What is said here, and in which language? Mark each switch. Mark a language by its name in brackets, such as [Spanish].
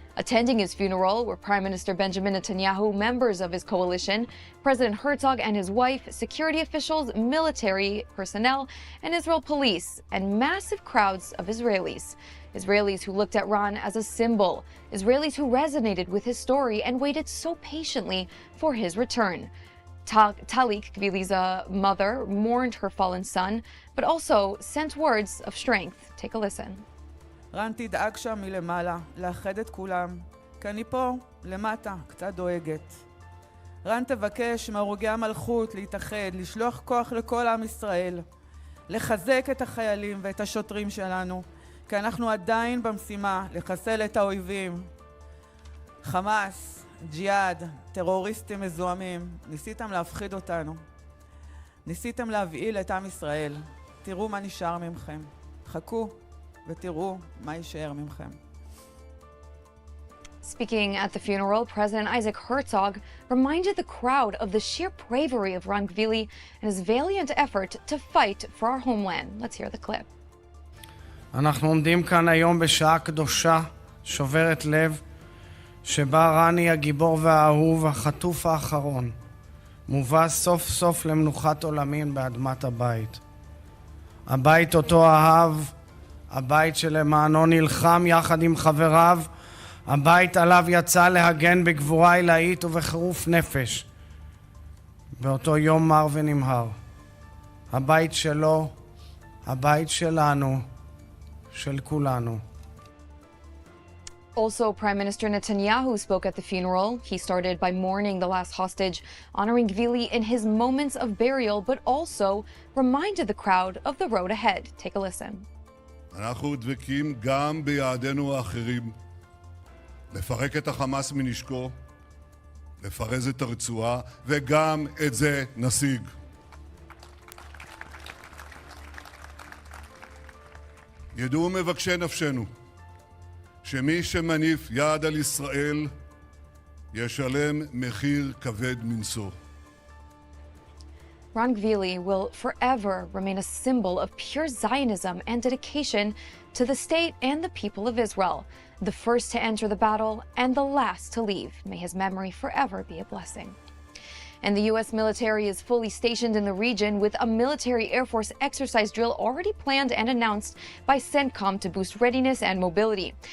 [English] Attending his funeral were Prime Minister Benjamin Netanyahu, members of his coalition, President Herzog and his wife, security officials, military personnel, and Israel police, and massive crowds of Israelis. Israelis who looked at Ran as a symbol, Israelis who resonated with his story and waited so patiently for his return. Talik, Gvili's mother, mourned her fallen son, but also sent words of strength. Take a listen. [Hebrew] רן תדאג שם מלמעלה, לאחד את כולם, כי אני פה, למטה, קצת דואגת. רן תבקש מהרוגי המלכות להתאחד, לשלוח כוח לכל עם ישראל, לחזק את החיילים ואת השוטרים שלנו, כי אנחנו עדיין במשימה לחסל את האויבים. חמאס, ג'יהאד, טרוריסטים מזוהמים, ניסיתם להפחיד אותנו. ניסיתם להבהיל את עם ישראל. תראו מה נשאר ממכם. חכו. ותראו מה יישאר ממכם. [English] Speaking at the funeral, President Isaac Herzog reminded the crowd of the sheer bravery of Ran Gvili and his valiant effort to fight for our homeland. Let's hear the clip. [Hebrew] אנחנו עומדים כאן היום בשעה קדושה, שוברת לב, שבה רני הגיבור והאהוב, החטוף האחרון, מובא סוף סוף למנוחת עולמים באדמת הבית. הבית אותו אהב, הבית שלמענו נלחם יחד עם חבריו, הבית עליו יצא להגן בגבורה עילאית ובחירוף נפש. באותו יום מר ונמהר. הבית שלו, הבית שלנו, של כולנו. [English] Also, Prime Minister Netanyahu spoke at the funeral. He started by mourning the last hostage, honoring Gvili in his moments of burial, but also reminded the crowd of the road ahead. Take a listen. [Hebrew] אנחנו דבקים גם ביעדינו האחרים. לפרק את החמאס מנשקו, לפרז את הרצועה, וגם את זה נשיג. ידעו מבקשי נפשנו, שמי שמניף יד על ישראל ישלם מחיר כבד מנשוא. [English] Ron Gvili will forever remain a symbol of pure Zionism and dedication to the state and the people of Israel, the first to enter the battle and the last to leave. May his memory forever be a blessing. And the U.S. military is fully stationed in the region with a military Air Force exercise drill already planned and announced by CENTCOM to boost readiness and mobility.